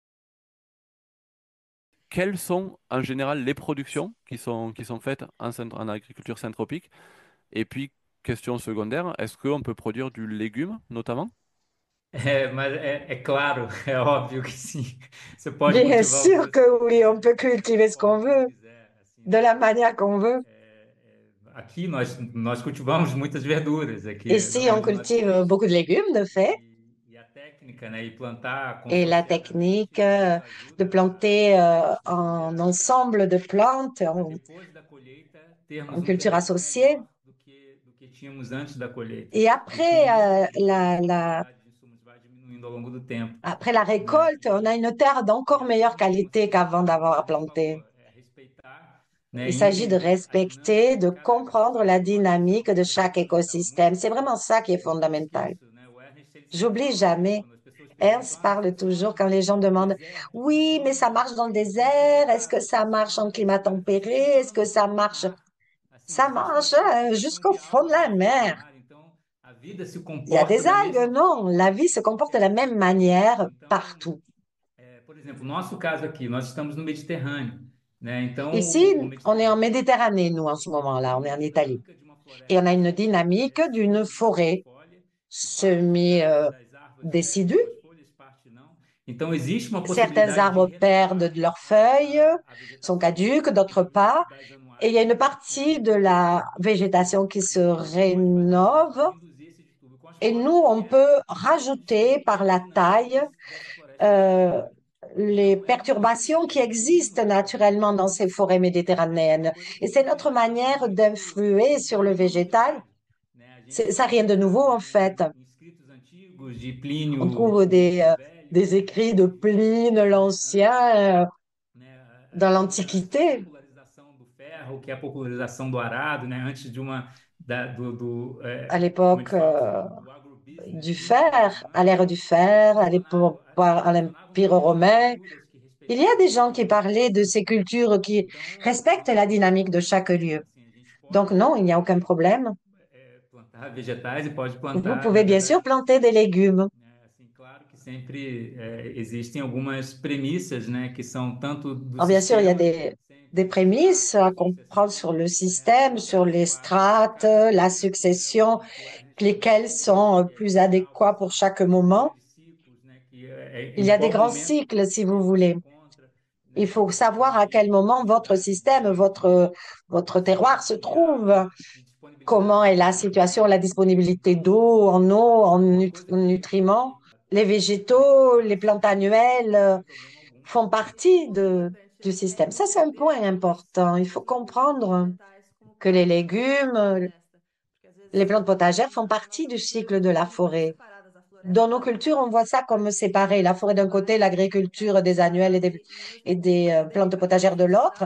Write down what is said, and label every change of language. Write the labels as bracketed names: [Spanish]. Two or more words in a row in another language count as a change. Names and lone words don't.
[French] Quelles sont en général les productions qui sont faites en agriculture syntropique? Et puis, question secondaire, est-ce qu'on peut produire du légume notamment? Bien sûr que oui, on peut cultiver ce qu'on veut, de la manière qu'on veut. [Portuguese] aqui nós cultivamos muitas verduras aqui [French] Ici, on [Portuguese] onde nós [French] cultive [Portuguese] estamos [French] beaucoup de légumes, de fait, [Portuguese] e a técnica, né, e plantar [French] et la [Portuguese] consorciadamente, [French] technique [Portuguese] isso [French] de [Portuguese] ajuda [French] planter [Portuguese] a manter [French] un ensemble de plantes [Portuguese] depois da colheita termos [French] en [Portuguese] um [French] culture [Portuguese] terreno [French] associée. [Portuguese] melhor do que tínhamos antes da colheita. [French] Et [Portuguese] E com isso, [French] la, [Portuguese] a [French] la, [Portuguese] quantidade de insumos vai diminuindo ao longo do tempo, [French] après la [Portuguese] né? [French] récolte, on a une terre [Portuguese] E [French] d'encore [Portuguese] assim [French] meilleure [Portuguese] como [French] qualité [Portuguese] você [French] qu'avant [Portuguese] falou, [French] d'avoir [Portuguese] a gente falou, [French] planté. [Portuguese] respeitar, né, [French] Il [Portuguese] e [French] s'agit de [Portuguese] entender a [French] respecter, [Portuguese] dinâmica de de cada [French] comprendre la [Portuguese] ecossistema. Eu acho que isso é [French] dynamique [Portuguese] uma [French] de [Portuguese] coisa [French] chaque [Portuguese] fundamental. [French] écosystème. C'est [Portuguese] Muitas [French] vraiment ça qui est [Portuguese] vezes eu [French] fondamental. [Portuguese] esqueço, né? O Ernest ele sempre [French] J'oublie [Portuguese] fala isso [French] jamais. [Portuguese] quando as pessoas perguntam: [French] Ernst [Portuguese] ah, você [French] parle toujours [Portuguese] falou [French] quand les gens [Portuguese] do [French] demandent, [Portuguese] deserto, [French] oui, mais ça [Portuguese] funciona [French] marche dans le [Portuguese] como [French] désert, est-ce que [Portuguese] cultivar, [French] ça marche en [Portuguese] funciona [French] climat [Portuguese] como [French] tempéré, est-ce [Portuguese] funciona [French] que [Portuguese] no [French] ça [Portuguese] fundo do [French] marche? [Portuguese] mar. Assim, [French] Ça [Portuguese] existe uma [French] marche [Portuguese] precipitação [French] jusqu'au [Portuguese] de [French] fond [Portuguese] água [French] de la [Portuguese] dentro do [French] mer. [Portuguese] mar, então a vida se [French] Il y a [Portuguese] comporta [French] des [Portuguese] da [French] algues, [Portuguese] mesma [French] non, [Portuguese] forma [French] la [Portuguese] em [French] vie se comporte de la [Portuguese] qualquer [French] même [Portuguese] lugar. [French] manière [Portuguese] Então, [French] partout. [Portuguese] por exemplo, nosso caso aqui, nós estamos no Mediterrâneo, né? Então, [French] Ici, [Portuguese] o [French] on est en [Portuguese] Mediterrâneo [French] Méditerranée, nous, en ce [Portuguese] ele [French] moment-là, [Portuguese] tem [French] on est [Portuguese] uma [French] en Italie. [Portuguese] dinâmica de uma [French] Et on a [Portuguese] floresta [French] une dynamique d'une forêt [Portuguese] caducifolia, que parte das árvores perdem [French] décidue. [Portuguese] suas folhas, parte não. Então, existe uma [French] Certains [Portuguese] possibilidade de [French] arbres perdent [Portuguese] renovar [French] de leurs feuilles, [Portuguese] a [French] sont [Portuguese] vegetação ao [French] caduques, [Portuguese] longo [French] d'autre part. [Portuguese] das [French] Et il y a [Portuguese] anuárias, [French] une [Portuguese] né? [French] partie de la végétation qui se [Portuguese] E o que a gente pode fazer, né, [French] rénove. [Portuguese] para induzir esse distúrbio com as [French] Et nous, [Portuguese] flores, [French] on [Portuguese] é [French] peut [Portuguese] reduzir [French] rajouter par [Portuguese] a [French] la [Portuguese] dinâmica [French] taille [Portuguese] dessa floresta [French] euh, [Portuguese] mediterrânea. [French] les [Portuguese] Então, é uma [French] perturbations qui [Portuguese] possibilidade de [French] existent [Portuguese] renovar [French] naturellement dans ces forêts [Portuguese] é uma [French] méditerranéennes. [Portuguese] coisa que [French] Et [Portuguese] a [French] c'est [Portuguese] gente [French] notre [Portuguese] ainda não viu [French] manière [Portuguese] muito, [French] d'influer [Portuguese] não [French] sur [Portuguese] tem [French] le [Portuguese] muita [French] végétal. [Portuguese] novidade, né? A gente [French] Ça, rien de nouveau, en fait. [Portuguese] em escritos antigos de [French] On [Portuguese] Plínio [French] trouve [Portuguese] o Velho, [French] des écrits de Pline l'Ancien [Portuguese] né, [French] dans [Portuguese] que a [French] l'Antiquité, [Portuguese] popularização do ferro, que é a popularização do arado, né? Antes de [French] à [Portuguese] como eles [French] l'époque [Portuguese] falam assim, do [French] du [Portuguese] agrobusiness [French] fer, [Portuguese] grego, [French] à [Portuguese] né? [French] l'ère du [Portuguese] Eles [French] fer, [Portuguese] mencionavam, [French] à [Portuguese] mencionavam [French] l'Empire [Portuguese] muito essas [French] romain. [Portuguese] culturas que [French] Il y a [Portuguese] respeitavam [French] des [Portuguese] a [French] gens qui [Portuguese] dinâmica [French] parlaient de [Portuguese] local. [French] ces cultures qui [Portuguese] Então, [French] respectent la dynamique de chaque lieu. [Portuguese] assim, a gente [French] Donc [Portuguese] pode [French] non, il n'y a aucun problème. [Portuguese] plantar vegetais e pode [French] Vous [Portuguese] plantar, na [French] pouvez bien sûr [Portuguese] verdade, [French] planter des légumes. [Portuguese] assim, claro que sempre existem algumas premissas, né, que são tanto do [French] Alors bien sûr, il y a [Portuguese] sistema, [French] des [Portuguese] sempre de [French] prémices à [Portuguese] estratos, [French] comprendre sur [Portuguese] sucessão, [French] le [Portuguese] né, [French] système, [Portuguese] qual [French] sur [Portuguese] é [French] les [Portuguese] adequado para [French] strates, [Portuguese] cada [French] la [Portuguese] momento, né, [French] succession, [Portuguese] o Ernest ele [French] lesquelles [Portuguese] falou muito [French] sont [Portuguese] que [French] plus [Portuguese] geral [French] adéquats [Portuguese] são [French] pour chaque [Portuguese] esses [French] moment. [Portuguese] grandes ciclos, né, que [French] Il [Portuguese] em [French] y a des [Portuguese] qual [French] grands [Portuguese] momento [French] cycles, [Portuguese] o [French] si vous [Portuguese] sistema se [French] voulez. [Portuguese] encontra, [French] Il [Portuguese] né, [French] faut savoir à quel moment votre [Portuguese] capacidade [French] système, votre terroir se [Portuguese] de [French] trouve, [Portuguese] água, de [French] comment [Portuguese] disponibilidade [French] est [Portuguese] de [French] la [Portuguese] água, [French] situation, la disponibilité d'eau, en [Portuguese] uma coisa [French] nutriments. [Portuguese] que [French] Les végétaux, les plantes annuelles [Portuguese] sem problema algum. [French] font partie du système. Ça, c'est un point important. Il faut comprendre que les légumes, les plantes potagères font partie du cycle de la forêt. Dans nos cultures, on voit ça comme séparé. La forêt d'un côté, l'agriculture des annuelles et des plantes potagères de l'autre.